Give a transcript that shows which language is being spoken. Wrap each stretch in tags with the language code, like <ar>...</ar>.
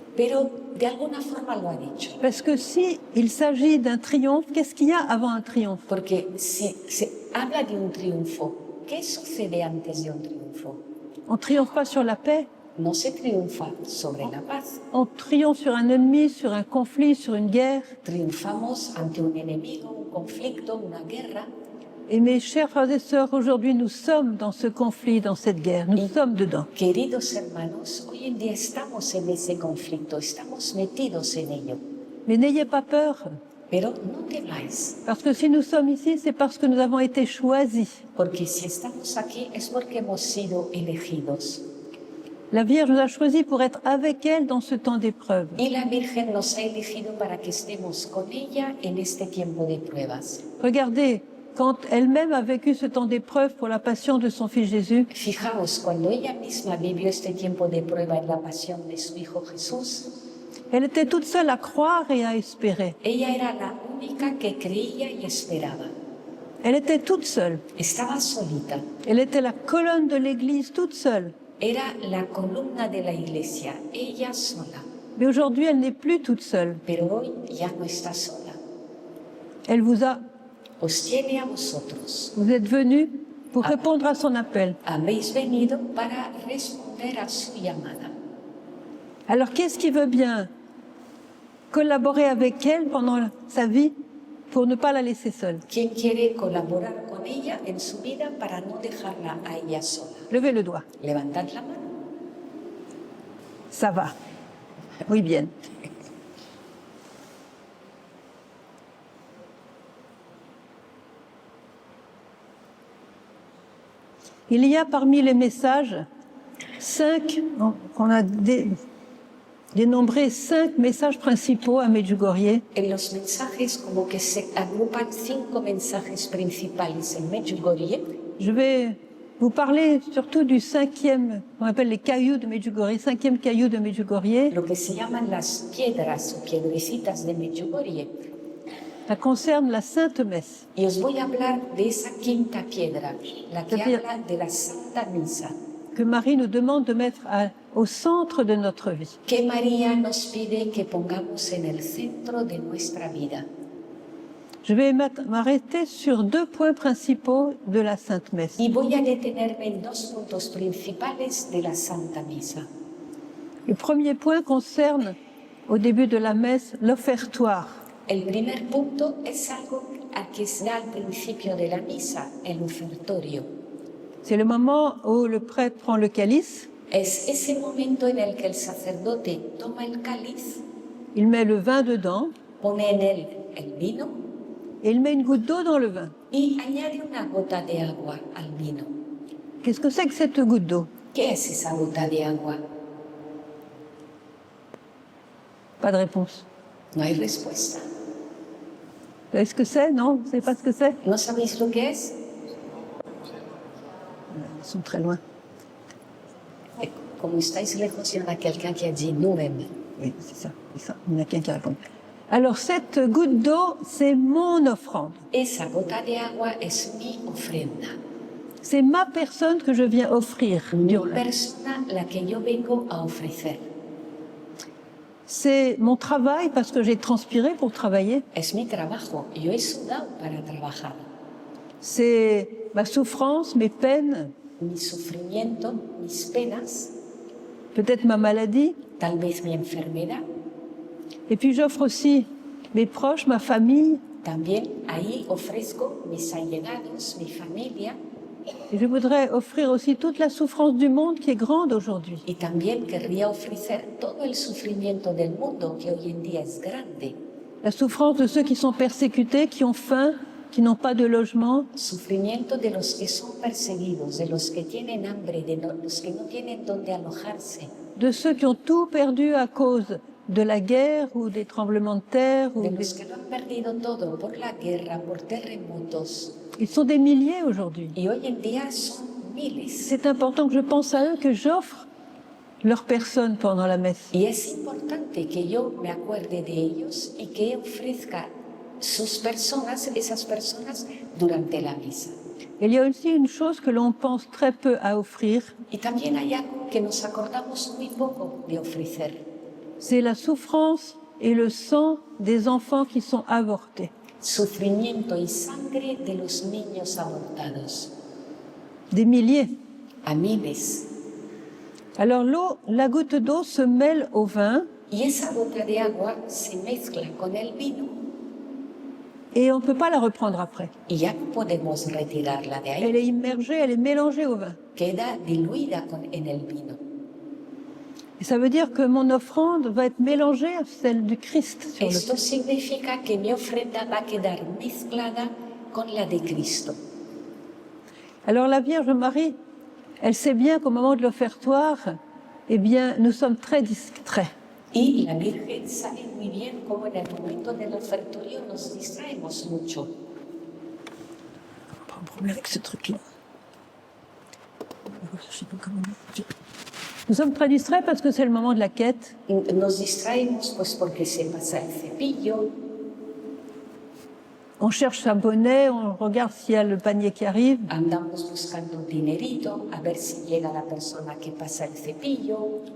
<es>pero de alguna forma lo ha dicho.</es> <fr>Parce que si il s'agit d'un triomphe, qu'est-ce qu'il y a avant un triomphe?</fr> <es>Porque si se habla de un triunfo, ¿qué sucede antes de un triunfo?</es> <fr>On ne triomphe pas sur la paix,</fr> <es>No se triunfa sobre la paz.</es> <fr>on triomphe sur un ennemi, sur un conflit, sur une guerre.</fr> <es>Triunfamos ante un enemigo, un conflicto, una guerra.</es> <fr>Et mes chers frères et sœurs, aujourd'hui, nous sommes dans ce conflit, dans cette guerre. Nous sommes dedans.</fr> <es>Queridos hermanos, hoy en día estamos en ese conflicto, estamos metidos en ello.</es> <fr>Mais n'ayez pas peur,</fr> <es>Pero no temáis,</es> <fr>parce que si nous sommes ici, c'est parce que nous avons été choisis.</fr> <es>porque si estamos aquí es porque hemos sido elegidos.</es> <fr>La Vierge nous a choisis pour être avec elle dans ce temps d'épreuve.</fr> <es>Y la Virgen nos ha elegido para que estemos con ella en este tiempo de pruebas.</es> <fr>Regardez, quand elle-même a vécu ce temps d'épreuve pour la passion de son Fils Jésus,</fr> <es>Fijaos, cuando ella misma vivió este tiempo de prueba en la pasión de su Hijo Jesús,</es> <fr>elle était toute seule à croire et à espérer.</fr> <es>ella era la única que creía y esperaba.</es> <fr>Elle était toute seule.</fr> <es>Estaba solita.</es> <fr>Elle était la colonne de l'Église toute seule.</fr> <es>Era la columna de la iglesia, ella sola.</es> <fr>Mais aujourd'hui, elle n'est plus toute seule.</fr> <es>Pero hoy ya no está sola.</es> <fr>Elle vous a,</fr> <es>Os tiene a vosotros.</es> <fr>vous êtes venus pour répondre à son appel.</fr> <es>Habéis venido para responder a su llamada.</es> <fr>Alors, qu'est-ce qui veut bien collaborer avec elle pendant sa vie pour ne pas la laisser seule?</fr> <es>¿Quién quiere colaborar con ella en su vida para no dejarla a ella sola?</es> <fr>Levez le doigt.</fr> <es>Levantad la mano.</es> <fr>Ça va. Oui, bien. Il y a parmi les messages 5, on a dénombré 5 messages principaux à Medjugorje.</fr> <es>En los mensajes como que se agrupan 5 mensajes principales en Medjugorje.</es> <fr>Je vais vous parlez surtout du cinquième, on appelle les cailloux de Medjugorje, cinquième caillou de Medjugorje.</fr> <es>Lo que se llaman las piedras o piedrecitas de Medjugorje.</es> <fr>Ça concerne la Sainte Messe.</fr> <es>Y os voy a hablar de esa quinta piedra, la que</es> <fr>C'est-à-dire</fr> <es>habla de la Santa Misa.</es> <fr>Que Marie nous demande de mettre au centre de notre vie.</fr> <es>Que María nos pide que pongamos en el centro de nuestra vida.</es> <fr>Je vais m'arrêter sur 2 points principaux de la Sainte Messe.</fr> <es>Y voy a detenerme en 2 puntos principales de la Santa Misa.</es> <fr>Le premier point concerne, au début de la messe, l'offertoire.</fr> <es>El primer punto es algo que se da al principio de la misa, el ofertorio.</es> <fr>C'est le moment où le prêtre prend le calice,</fr> <es>Es ese momento en el que el sacerdote toma el cáliz,</es> <fr>il met le vin dedans</fr> <es>pone en él el vino</es> <fr>et il met une goutte d'eau dans le vin.</fr> <es>y añade una gota de agua al vino.</es> <fr>Qu'est-ce que c'est que cette goutte d'eau?</fr> <es>¿Qué es esa gota de agua?</es> <fr>Pas de réponse.</fr> <es>No hay respuesta.</es> <fr>Vous savez ce que c'est? Non? Vous ne savez pas ce que c'est?</fr> <es>¿No sabéis lo que es?</es> <fr>Ils sont très loin.</fr> <es>Como estáis lejos,</es> <fr>il y en a quelqu'un qui a dit nous-mêmes. Oui, c'est ça. Il y en a quelqu'un qui répond. Alors, cette goutte d'eau, c'est mon offrande.</fr> <es>Esa gota de agua es mi ofrenda.</es> <fr>C'est ma personne que je viens offrir.</fr> <es>Mi persona la que yo vengo a ofrecer.</es> <fr>C'est mon travail parce que j'ai transpiré pour travailler.</fr> <es>Es mi trabajo. Yo he sudado para trabajar.</es> <fr>C'est ma souffrance, mes peines,</fr> <es>Mi sufrimiento, mis penas,</es> <fr>peut-être ma maladie.</fr> <es>tal vez mi enfermedad.</es> <fr>Et puis j'offre aussi mes proches, ma famille.</fr> <es>También ahí ofrezco mis allegados, mi familia.</es> <fr>Et je voudrais offrir aussi toute la souffrance du monde qui est grande aujourd'hui.</fr> <es>Y también querría ofrecer todo el sufrimiento del mundo que hoy en día es grande.</es> <fr>La souffrance de ceux qui sont persécutés, qui ont faim, qui n'ont pas de logement.</fr> <es>Sufrimiento de los que son perseguidos, de los que tienen hambre, de los que no tienen donde alojarse,</es> <fr>De ceux qui ont tout perdu à cause de la guerre ou des tremblements de terre.</fr> <es>de los que lo han perdido todo por la guerra, por terremotos.</es> <fr>Ils sont des milliers aujourd'hui.</fr> <es>Y hoy en día son miles.</es> <fr>C'est important que je pense à eux, que j'offre leur personne pendant la messe.</fr> <es>Y es importante que yo me acuerde de ellos y que ofrezca sus personas, esas personas, durante la misa.</es> <fr>Il y a aussi une chose que l'on pense très peu à offrir,</fr> <es>Y también hay algo que nos acordamos muy poco de ofrecer.</es> <fr>c'est la souffrance et le sang des enfants qui sont avortés.</fr> <es>Sufrimiento y sangre de los niños abortados.</es> <fr>Des milliers.</fr> <es>A miles.</es> <fr>Alors l'eau, la goutte d'eau se mêle au vin</fr> <es>Y esa gota de agua se mezcla con el vino</es> <fr>et on ne peut pas la reprendre après.</fr> <es>y ya no podemos retirarla de ahí.</es> <fr>Elle est immergée, elle est mélangée au vin.</fr> <es>Queda diluida en el vino.</es> <fr>Et ça veut dire que mon offrande va être mélangée à celle du Christ sur</fr> <es>Esto</es> <fr>l'autel.</fr> <es>significa que mi ofrenda va a quedar mezclada con la de Cristo.</es> <fr>Alors la Vierge Marie, elle sait bien qu'au moment de l'offertoire, eh bien, nous sommes très distraits.</fr> <es>Y la Virgen sabe muy bien cómo en el momento del ofertorio nos distraemos mucho.</es> <fr>Pas un problème avec ce truc-là. Je sais pas comment dire. Nous sommes très distraits parce que c'est le moment de la quête.</fr> <es>Nos distraemos pues porque se pasa el cepillo,</es> <fr>On cherche sa bonnet, on regarde s'il y a le panier qui arrive.</fr> <es>andamos buscando un dinerito a ver si llega la persona que pasa el cepillo.</es>